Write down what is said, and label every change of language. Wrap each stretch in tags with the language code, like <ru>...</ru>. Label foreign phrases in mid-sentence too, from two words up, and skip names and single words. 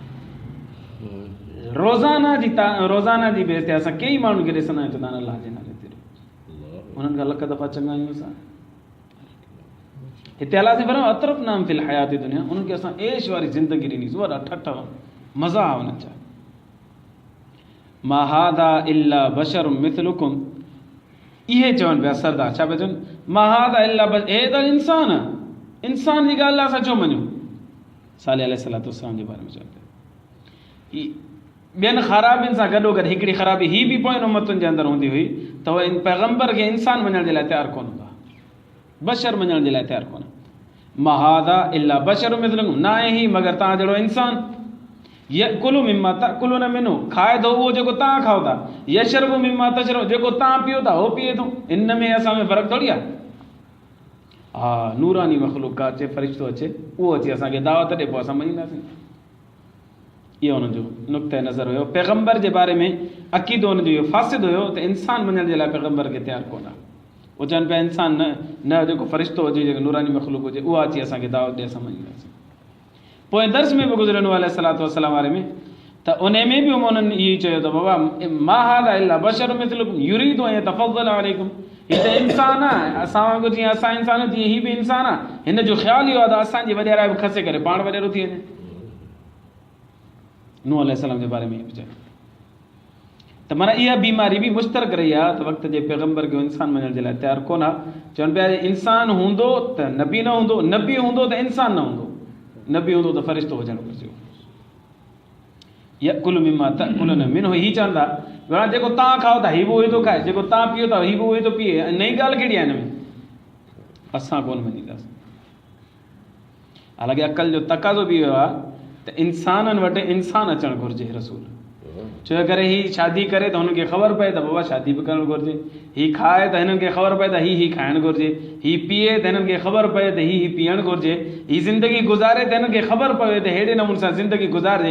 <sd>रोज़ाना जी बेस ते असां कई माण्हुनि खे ॾिसंदा आहियूं, चवंदा आहिनि अलाह जे नाले ते, उन्हनि खां लख दफ़ा चङा आहियूं असां। हिते अलाह से फरमायो</sd> <ar>أترفناهم في الحياة الدنيا,</ar> <sd>उन्हनि खे असां ऐश वारी ज़िंदगी ॾिनीसीं, वॾा ठठ मज़ा आहे उन्हनि जा।</sd> <ar>ما هذا إلا بشر مثلكم,</ar> <sd>इहे चवनि पिया सरदार, छा पिया चवनि?</sd> <ar>ما هذا إلا بشر,</ar> <sd>हे त इंसान आहे, इंसान जी ॻाल्हि असां छो मञूं? सालिह</sd> <ar>عليه الصلاة والسلام</ar> <sd>जे बारे में चवनि पिया। ॿियनि ख़राबियुनि सां गॾो गॾु हिकिड़ी ख़राबी ही बि पोइ उम्मतुनि जे अंदरि हूंदी हुई त उहे पैगंबर खे इंसान मञण जे लाइ तयारु कोन हूंदा, बशर मञण जे लाइ तयारु कोन।</sd> <ar>ما هذا إلا بشر مثلكم,</ar> <sd>न आहे ही मगर तव्हां जहिड़ो इंसान।</sd> <ar>يأكل مما تأكلون منه,</ar> <sd>खाए थो उहो जेको तव्हां खाओ था।</sd> <ar>يشرب مما تشربون,</ar> <sd>जेको तव्हां पियो था उहो पीए थो। इन में असां में फ़र्क़ु थोरी आहे। हा, नूरानी मख़लूक़ात अचे, फ़रिश्तो अचे, उहो अचे असांखे दावत ॾे, पोइ असां मञींदासीं। इहो हुनजो नुक़्ते नज़र हुयो। पैगंबर जे बारे में अक़ीदो हुनजो इहो फ़ासिद हुयो त इंसान मञण जे लाइ पैगंबर खे तयारु कोन आहे। उहो चवनि पिया इंसान न जेको फ़रिश्तो हुजे, जेको नूरानी मख़लूक़ हुजे, उहा अची असांखे दावत ॾे, असां मञींदासीं। पोइ दर्स में बि गुज़रियो नूह</sd> <ar>عليه الصلاة والسلام</ar> <sd>वारे में, त उन में बि उन्हनि इहो चयो त बाबा</sd> <ar>ما هذا إلا بشر مثلكم يريد أن يتفضل عليكم,</ar> <sd>हीअ त इंसान आहे, असां वांगुरु जीअं असां इंसान, तीअं हीअ बि इंसान आहे। हिन जो ख़्यालु इहो आहे त असांजी वॾेराई बि खसे करे पाण वॾेरो थी वञे। नूह अलैहिस्सलाम जे बारे में इहो चयो त माना इहा बीमारी बि मुश्तरक रही आहे त वक़्त जे पैगंबर खे इंसान मञण जे लाइ तयारु कोन आहे। चवनि पिया इंसान हूंदो त नबी न हूंदो, नबी हूंदो त इंसान न हूंदो, नबी हूंदो त फ़रिश्तो हुजणु घुरिजे।</sd> <ar>يأكل مما تأكلون منه,</ar> <sd>ही चवंदा भला जेको तव्हां खाओ था हीउ बि उहो ई थो खाए, जेको तव्हां पीओ था हीउ बि उहो ई थो पीए। नई ॻाल्हि कहिड़ी आहे हिन में? असां कोन मञींदासीं। हालांकि अक़ल जो तक़ाज़ो बि इहो आहे त इंसाननि वटि इंसान अचणु घुरिजे। रसूल छो करे ही शादी करे त हुनखे ख़बर पए त बाबा शादी बि करणु घुरिजे, ही खाए त हिननि खे ख़बर पए त ही खाइणु घुरिजे, ही पीए त हिननि खे ख़बर पए त ही पीअणु घुरिजे, ही ज़िंदगी गुज़ारे त हिननि खे ख़बर पए त अहिड़े नमूने सां ज़िंदगी गुज़ारिजे।</sd>